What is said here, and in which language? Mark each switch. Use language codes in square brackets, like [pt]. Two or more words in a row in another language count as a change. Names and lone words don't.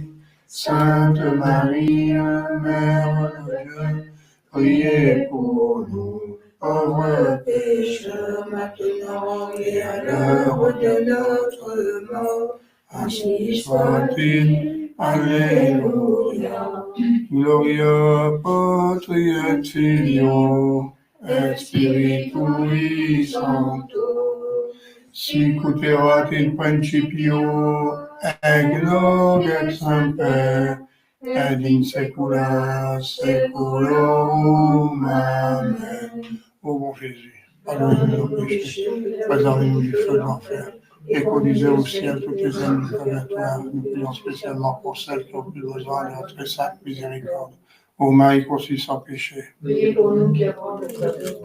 [fr] Sainte Marie, Mère de Dieu, priez pour nous, pauvres pécheurs, maintenant et à l'heure de notre mort. Ainsi soit-il. Alléluia. [la] Gloria Patri et Filio et Spiritui Sancto. Sic ut erat in principio et nunc et semper et in saecula saeculorum. Amen. [fr] Ô bon Jésus, pardonnez-nous nos péchés, préservez-nous du feu de l'enfer. Et conduisez au ciel toutes les âmes du purgatoire, nous prions spécialement pour celles qui ont plus besoin de notre très sainte miséricorde. Ô Marie conçue sans péché. Priez pour nous qui avons le pardon.